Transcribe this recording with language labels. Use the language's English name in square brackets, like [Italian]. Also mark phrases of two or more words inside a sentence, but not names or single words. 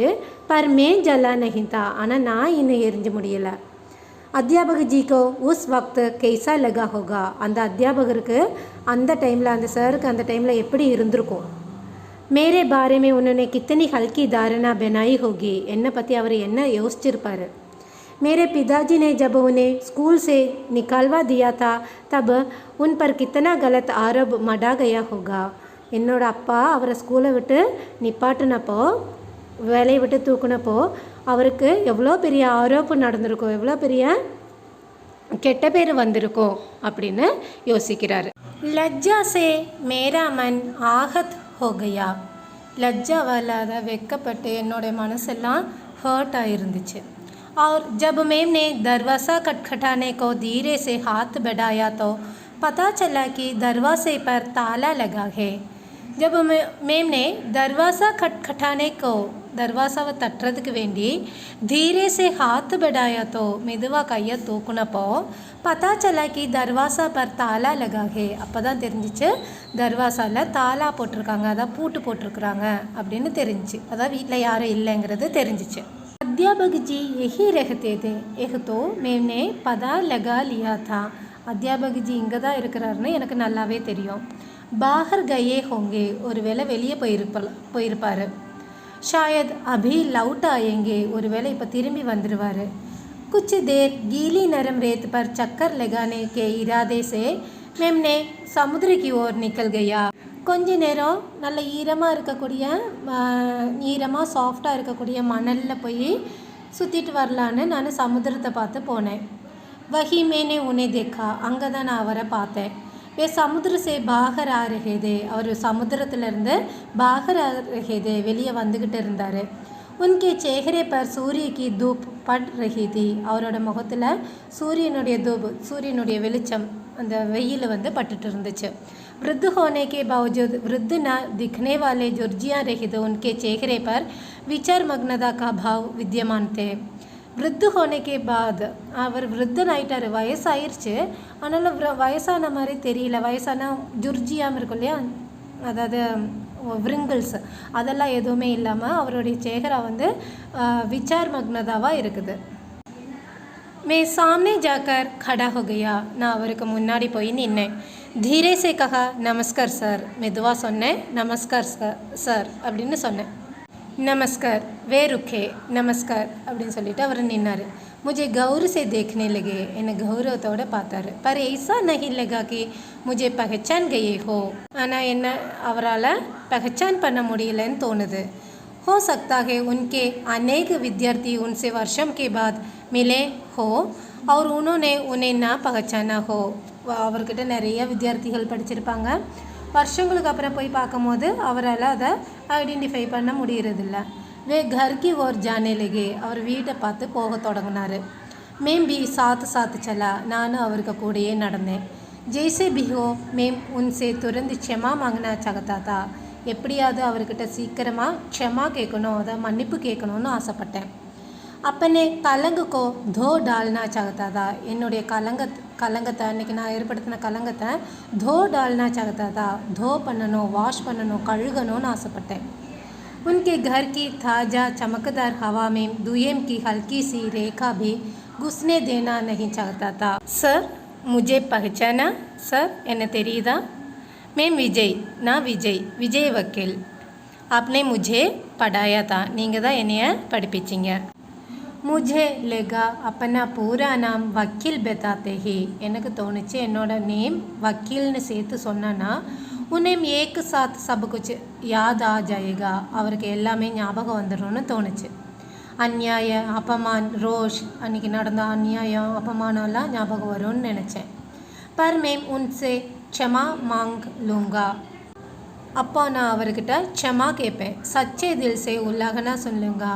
[Hindi] पर मैं जला नहीं था, [Tamil] ஆனால் நான் இன்னும் எரிஞ்சு முடியலை. [Hindi] अध्यापक जी को उस वक्त कैसा लगा होगा, [Tamil] அந்த அத்தியாபகருக்கு அந்த டைமில் அந்த சாருக்கு அந்த டைமில் எப்படி இருந்திருக்கும். [Hindi] मेरे बारे में उन्होंने कितनी हल्की धारणा बनाई होगी, [Tamil] என்னை பற்றி அவர் என்ன யோசிச்சிருப்பார். [Hindi] मेरे पिताजी ने जब उन्हें स्कूल से निकालवा दिया था तब उन पर कितना गलत आरोप मढ़ा गया होगा. [Tamil] என்னோட அப்பா அவரை ஸ்கூலை விட்டு நிப்பாட்டினப்போ, வேலையை விட்டு தூக்குனப்போ அவருக்கு எவ்வளோ பெரிய ஆரோப்பு நடந்திருக்கும், எவ்வளோ பெரிய கெட்ட பேர் வந்திருக்கும் அப்படின்னு யோசிக்கிறாரு. [Hindi] लज्जा से मेरा मन आहत हो गया, [Tamil] லஜ்ஜாவால் அதை வெக்கப்பட்டு என்னோட மனசெல்லாம் ஹர்ட் ஆகிருந்துச்சு. [Hindi] और जब मैम ने दरवाज़ा खटखटाने को धीरे से हाथ बढ़ाया तो पता चला कि दरवाजे पर ताला लगा है. जब मैम ने दरवाज़ा खटखटाने को, [Tamil] दरवाज़ाவை தட்டுறதுக்கு வேண்டி [Hindi] धीरे से हाथ बढ़ाया तो [Tamil] மெதுவாக கையை தூக்குனப்போ [Hindi] पता चला कि दरवाज़ा पर ताला लगा है, [Tamil] அப்போ தான் தெரிஞ்சிச்சு தர்வாசாவில் தாலா போட்டிருக்காங்க, அதான் பூட்டு போட்டிருக்குறாங்க அப்படின்னு தெரிஞ்சிச்சு, அதான் வீட்டில் யாரும் இல்லைங்கிறது தெரிஞ்சிச்சு. [Hindi] अध्यापक जी यही रहते थे, एक तो मैंने पता लगा लिया था, अध्यापक जी [Tamil] இங்கே தான் இருக்கிறாருன்னு எனக்கு நல்லாவே தெரியும். [Hindi] बाहर गए होंगे, [Tamil] ஒருவேளை வெளியே போயிருப்பார். [Hindi] शायद अभी लौट आएंगे, [Tamil] ஒருவேளை இப்போ திரும்பி வந்துடுவார். [Hindi] कुछ देर गीली नरम रेत पर चक्कर लगाने के इरादे से मैंने समुद्र की ओर निकल गया. [Tamil] கொஞ்ச நேரம் நல்ல ஈரமாக இருக்கக்கூடிய, ஈரமாக சாஃப்டாக இருக்கக்கூடிய மணலில் போய் சுற்றிட்டு வரலான்னு நான் சமுத்திரத்தை பார்த்து போனேன். [Hindi] वहीं मैंने उन्हें देखा, [Tamil] அங்கே தான் நான் அவரை பார்த்தேன். [Hindi] वे समुद्र से बाहर आ रहे थे, [Tamil] அவர் சமுத்திரத்துலேருந்து [Hindi] बाहर आ रहे थे [Tamil] வெளியே வந்துக்கிட்டு இருந்தார். [Hindi] उनके चेहरे पर सूरज की धूप पड़ रही थी, [Tamil] அவரோட முகத்தில் சூரியனுடைய தூப், சூரியனுடைய வெளிச்சம் அந்த வெயில் வந்து பட்டுட்டு இருந்துச்சு. [Hindi] वृद्ध होने के बावजूद वृद्ध न दिखने वाले जुर्जियाँ रहित उनके चेहरे पर विचार मग्नता का भाव विद्यमान थे. वृद्ध होने के बाद [Tamil] அவர் விருத்தனாயிட்டார், வயசாயிருச்சு. அதனால் வயசான மாதிரி தெரியல. வயசான ஜுர்ஜியாம் இருக்கும் இல்லையா, அதாவது விரிங்கிள்ஸ் அதெல்லாம் எதுவுமே இல்லாமல் அவருடைய சேகரா வந்து விச்சார் மக்னதாவாக இருக்குது. [Hindi] मैं सामने जाकर खड़ा हो गया. [Tamil] நான் அவருக்கு முன்னாடி போய் நின்னேன். [Hindi] धीरे से कहा नमस्कार सर. [Tamil] மெதுவாக சொன்னேன், நமஸ்கார் சார் அப்படின்னு சொன்னேன். நமஸ்கார் [Hindi] वे रुके [Tamil] நமஸ்கார் அப்படின்னு சொல்லிட்டு அவர் நின்னார். [Hindi] मुझे गौर से देखने लगे. [Tamil] என்னை கௌரவத்தோடு பார்த்தாரு. [Hindi] पर ऐसा नहीं लगा कि मुझे पहचान गए हो. [Tamil] ஆனால் என்ன அவரால் पहचान பண்ண முடியலன்னு தோணுது. [Hindi] हो सकता है उनके अनेक विद्यार्थी उनसे वर्षों के बाद मिले हो और उन्होंने उन्हें ना पहचाना हो. [Tamil] அவர்கிட்ட நிறைய வித்தியார்த்திகள் படிச்சிருப்பாங்க. வருஷங்களுக்கு அப்புறம் போய் பார்க்கும்போது அவரால் அதை ஐடென்டிஃபை பண்ண முடியறதில்ல. [Hindi] वे घर की ओर जाने लगे. [Tamil] அவர் வீட்டை பார்த்து போக தொடங்கினார். [Hindi] मैं भी साथ साथ चला. [Tamil] நானும் அவருக்கு கூடயே நடந்தேன். [Hindi] जैसे भी हो मैं उनसे तुरंत क्षमा मांगना चाहता था. [Tamil] எப்படியாவது அவர்கிட்ட சீக்கிரமாக க்ஷமா கேட்கணும், அதை மன்னிப்பு கேட்கணும்னு ஆசைப்பட்டேன். [Hindi] अपने कलंग को धो डालना चाहता था. [Tamil] என்னுடைய கலங்கத்தை அன்றைக்கி நான் ஏற்படுத்தின கலங்கத்தை [Hindi] धो डालना चाहता था. [Tamil] धो பண்ணணும், வாஷ் பண்ணணும், கழுகணும்னு ஆசைப்பட்டேன். [Hindi] उनके घर की ताज़ा चमकदार हवा में दुयम की हल्की सी रेखा भी घुसने देना नहीं चाहता था. सर मुझे पहचाना? सर [Tamil] என்ன தெரியுதா? [Hindi] मैं विजय. [Tamil] நான் விஜய் वकील. [Hindi] आपने मुझे पढ़ाया था. [Tamil] நீங்கள் தான் என்னைய படிப்பிச்சிங்க. [Hindi] मुझे लगा अपना पूरा नाम वकील बताते ही. [Tamil] எனக்கு தோணுச்சு என்னோட நேம் வக்கீல்னு சேர்த்து சொன்னா [Hindi] उन्हें एक साथ सब कुछ याद आ जाएगा. [Tamil] அவருக்கு எல்லாமே ஞாபகம் வந்துடும்னு தோணுச்சு. அந்நியாய அப்பமான் ரோஷ் அன்றைக்கி நடந்த அந்நியாயம் அப்பமானம்லாம் ஞாபகம் வரும்னு நினச்சேன். [Hindi] पर मैं उनसे क्षमा मांग लूँगा. [Tamil] அப்போ நான் அவர்கிட்ட க்ஷமா கேட்பேன். [Hindi] सच्चे दिल से [Tamil] உல்லகனா சொல்லுங்க.